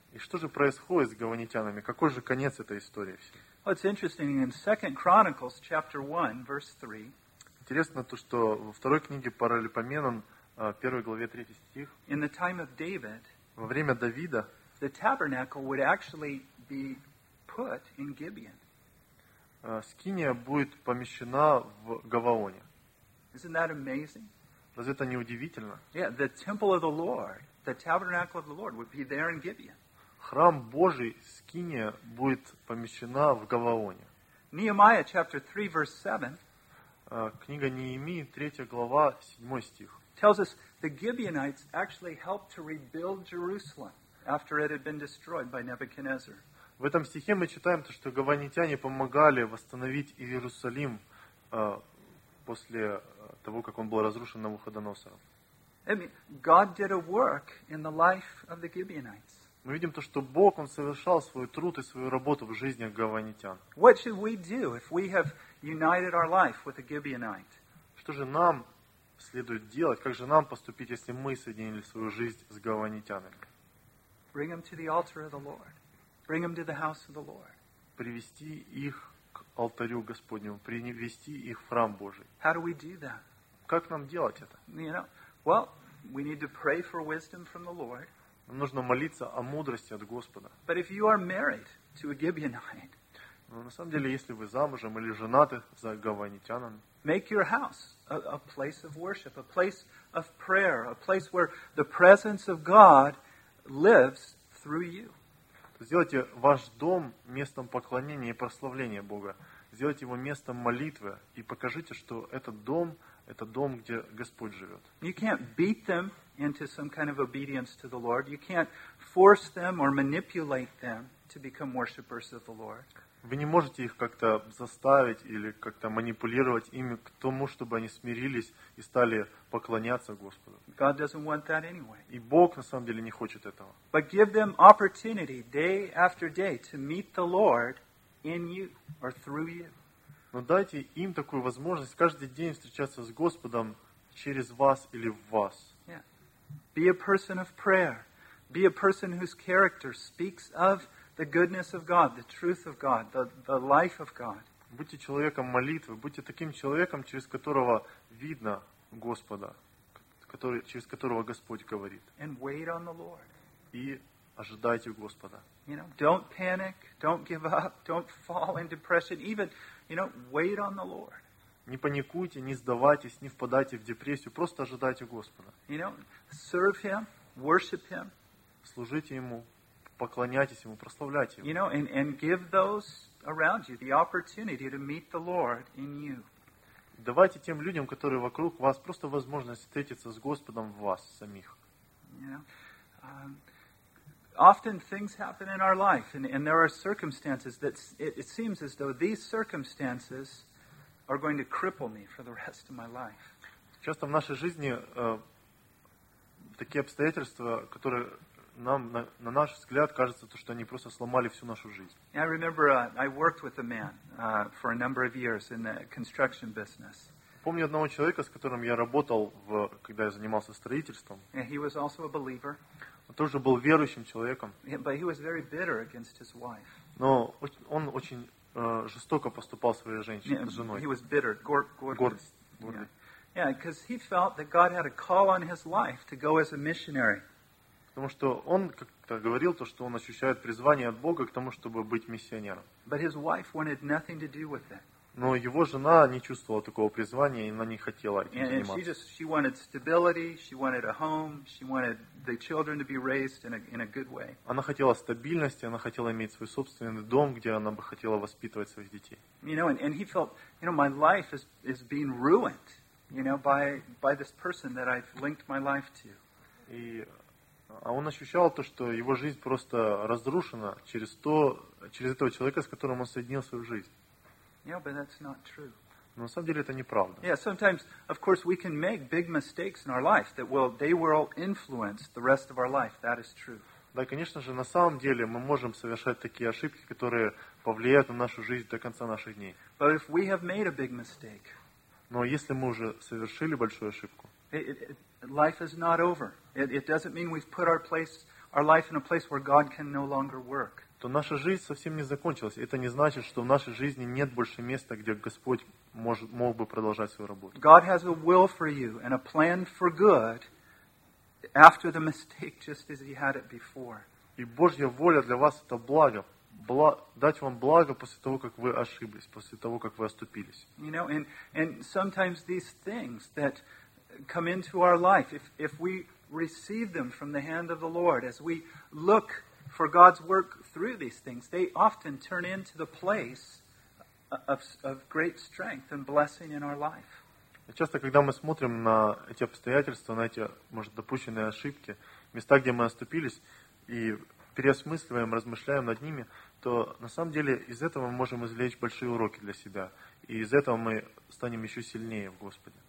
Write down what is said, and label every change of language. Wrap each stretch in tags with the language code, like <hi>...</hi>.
<ru>И что же происходит с гаванитянами? Какой же конец этой истории всей?</ru> <en>Well, it's interesting. In 2 Chronicles, chapter 1, verse 3.</en> <ru>Интересно то, что во второй книге Паралипоменон, 1 главе 3 стих,</ru> <en>in the time of David,</en> <ru>во время Давида,</ru> <en>the tabernacle would actually be put in Gibeon.</en> <ru>Скиния будет помещена в Гаваоне.</ru> <en>Isn't that amazing?</en> <ru>Разве это не удивительно?</ru> <en>Yeah, the temple of the Lord, the tabernacle of the Lord would be there in Gibeon.</en> <ru>Храм Божий, скиния, будет помещена в Гаваоне.</ru> <en>Nehemiah chapter 3, verse 7.</en> <ru>Книга Неемии, 3 глава, 7 стих.</ru> <en>Tells us the Gibeonites actually helped to rebuild Jerusalem after it had been destroyed by Nebuchadnezzar.</en> <ru>В этом стихе мы читаем то, что гаванитяне помогали восстановить Иерусалим после того, как он был разрушен Навуходоносором.</ru> <en>I mean, God did a work in the life of the Gibeonites.</en> <ru>Мы видим то, что Бог, он совершал свой труд и свою работу в жизни гаванитян.</ru> <en>What should we do if we have united our life with a Gibeonite?</en> <ru>Что же нам следует делать? Как же нам поступить, если мы соединили свою жизнь с гаванитянами?</ru> <en>Bring them to the altar of the Lord. Bring them to the house of the Lord.</en> <ru>Привести их к алтарю Господню, привести их в храм Божий.</ru> <en>How do we do that?</en> <ru>Как нам делать это?</ru> <en>You know, well, we need to pray for wisdom from the Lord.</en> <ru>Нам нужно молиться о мудрости от Господа.</ru> <en>But if you are married to a Gibeonite,</en> <ru>но на самом деле, если вы замужем или женаты за гаванитянам,</ru> <en>make your house a place of worship, a place of prayer, a place where the presence of God lives through you.</en> <ru>Сделайте ваш дом местом поклонения и прославления Бога. Сделайте его местом молитвы и покажите, что этот дом – это дом, где Господь живет.</ru> <en>You can't beat them into some kind of obedience to the Lord. You can't force them or manipulate them to become worshippers of the Lord.</en> <ru>Вы не можете их как-то заставить или как-то манипулировать ими к тому, чтобы они смирились и стали поклоняться Господу.</ru> <en>God doesn't want that anyway.</en> <ru>И Бог на самом деле не хочет этого.</ru> <en>But give them opportunity day after day to meet the Lord in you or through you.</en> <ru>Но дайте им такую возможность каждый день встречаться с Господом через вас или в вас.</ru> <en>Yeah. Be a person of prayer. Be a person whose character speaks of the goodness of God, the truth of God, the life of God.</en> <ru>Будьте человеком молитвы, будьте таким человеком, через которого видно Господа, через которого Господь говорит.</ru> <en>And wait on the Lord.</en> <ru>И ожидайте Господа.</ru> <en>You know, don't panic, don't give up, don't fall in depression, even, you know, wait on the Lord.</en> <ru>Не паникуйте, не сдавайтесь, не впадайте в депрессию, просто ожидайте Господа.</ru> <en>You know, serve him, worship him.</en> <ru>Служите ему. Поклоняйтесь ему, прославляйте его.</ru> <en>You know, and give those around you the opportunity to meet the Lord in you.</en> <ru>Давайте тем людям, которые вокруг вас, просто возможность встретиться с Господом в вас самих.</ru> <en>You know, often things happen in our life, and there are circumstances that it seems as though these circumstances are going to cripple me for the rest of my life.</en> <ru>Часто в нашей жизни такие обстоятельства, которые нам, на наш взгляд, кажется, то, что они просто сломали всю нашу жизнь.</ru> <en>I remember I worked with a man for a number of years in the construction business.</en> <ru>Помню одного человека, с которым я работал, когда я занимался строительством.</ru> <en>And he was also a believer.</en> <ru>Он тоже был верующим человеком.</ru> <en>Yeah, but he was very bitter against his wife.</en> <ru>Но он очень жестоко поступал со своей женщиной, с женой.</ru> <en>He was bitter,</en> <ru>гордый.</ru> <en>Yeah, because he felt that God had a call on his life to go as a missionary.</en> <ru>Потому что он как-то говорил то, что он ощущает призвание от Бога к тому, чтобы быть миссионером.</ru> <en>But his wife wanted nothing to do with it.</en> <ru>Но его жена не чувствовала такого призвания, и она не хотела этим заниматься.</ru> <en>She wanted stability, she wanted a home, she wanted the children to be raised in a good way.</en> <ru>Она хотела стабильности, она хотела иметь свой собственный дом, где она бы хотела воспитывать своих детей.</ru> <en>You know, and he felt, you know, my life is being ruined, you know, by this person that I've linked my life to.</en> <ru>А он ощущал то, что его жизнь просто разрушена через этого человека, с которым он соединил свою жизнь.</ru> <en>Yeah, but that's not true.</en> <ru>Но на самом деле это неправда.</ru> <en>Yeah, sometimes, of course, we can make big mistakes in our life that will they will influence the rest of our life. That is true.</en> <ru>Да, конечно же, на самом деле мы можем совершать такие ошибки, которые повлияют на нашу жизнь до конца наших дней.</ru> <en>But if we have made a big mistake,</en> <ru>но если мы уже совершили большую ошибку.</ru> <en>Life is not over. It doesn't mean we've put our life in a place where God can no longer work.</en> <ru>То наша жизнь совсем не закончилась. Это не значит, что в нашей жизни нет больше места, где Господь мог бы продолжать свою работу.</ru> <en>God has a will for you and a plan for good after the mistake, just as He had it before.</en> <ru>И Божья воля для вас это благо, дать вам благо после того, как вы ошиблись, после того, как вы оступились.</ru> <en>You know, and sometimes these things that come into our life. If we receive them from the hand of the Lord, as we look for God's work through these things, they often turn into the place of great strength and blessing in our life.</en> <ru>Часто, когда мы смотрим на эти обстоятельства, на эти, может, допущенные ошибки, места, где мы оступились, и переосмысливаем, размышляем над ними, то на самом деле из этого мы можем извлечь большие уроки для себя, и из этого мы станем еще сильнее в Господе.</ru>